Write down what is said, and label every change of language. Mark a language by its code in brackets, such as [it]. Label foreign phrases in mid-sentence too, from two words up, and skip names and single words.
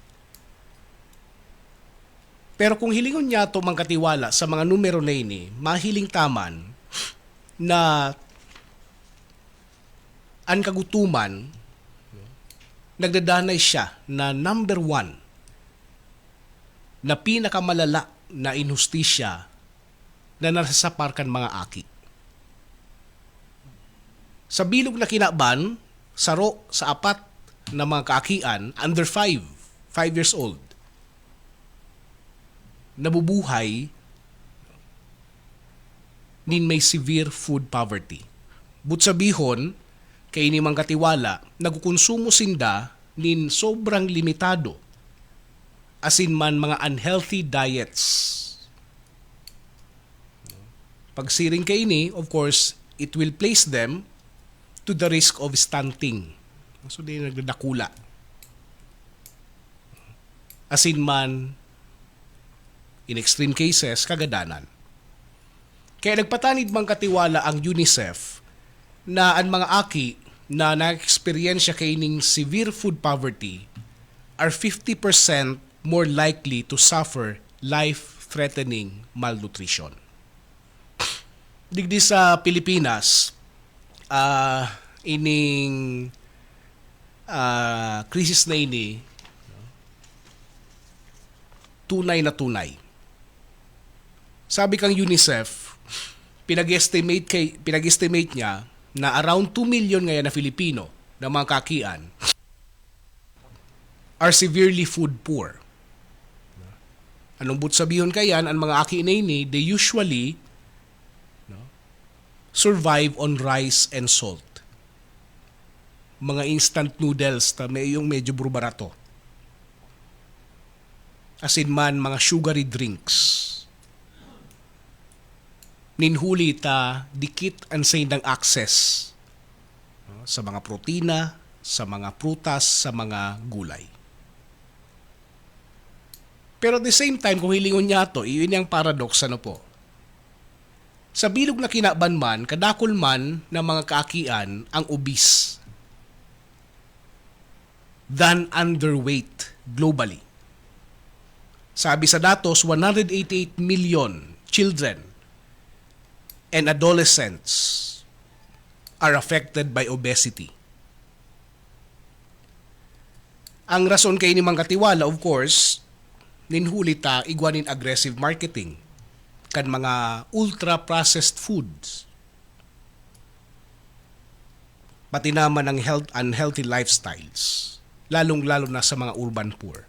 [bik] Pero kung hilingon niya ito mang katiwala sa mga numero na ini, mahiling taman na ang kagutuman, nagdadanay siya na number 1 na pinakamalala na inhustisya na nasasaparkan mga aki. Sa bilog na kinaban, saro sa 4 na mga kaakian, [en] under 5 years old, [bik] nabubuhay nin may [en] severe food poverty. [bik] But sabihon, kay ni mang katiwala, nagkukonsumo sinda nin sobrang limitado asin man mga [en] unhealthy diets. [bik] Pagsiring kay ini, [en] of course, it will place them to the risk of stunting. [bik] So, di nagdadakula. Asin man, [en] in extreme cases, [bik] kagadanan. Kaya nagpatanid mang katiwala ang UNICEF na ang mga aki na na-experiensya kay ning [en] severe food poverty are 50% more likely to suffer life-threatening malnutrition. [bik] Digdi sa Pilipinas, ining krisis na ini, tunay na tunay. Sabi kang UNICEF, pinag-estimate niya na around 2 million ngayon na Filipino na mga kakian [en] are severely food poor. [bik] Anong but sabihin kayan, ang mga aki na ini, [en] they usually survive on rice and salt. [bik] mga [en] instant noodles [bik] na may yung medyo barbarato. As in man, mga [en] sugary drinks. [bik] Ninhuli ta dikit ang ng access sa mga protina, sa mga prutas, sa mga gulay. [tl] Pero [en] at the same time, [bik] kung hilingon niya to, iyon yung paradox, ano po? Sa bilog na kinaban man, kadakol man ng mga kaakian ang [en] obese than underweight globally. [bik] Sabi sa datos, [en] 188 million children and adolescents are affected by obesity. [bik] Ang rason kay ni Mang Katiwala, [en] of course, [bik] ninhuli ta igwanin [en] aggressive marketing [bik] kan mga [en] ultra-processed foods. [bik] Pati naman ang [en] unhealthy lifestyles, [bik] lalong-lalo na sa mga [en] urban poor.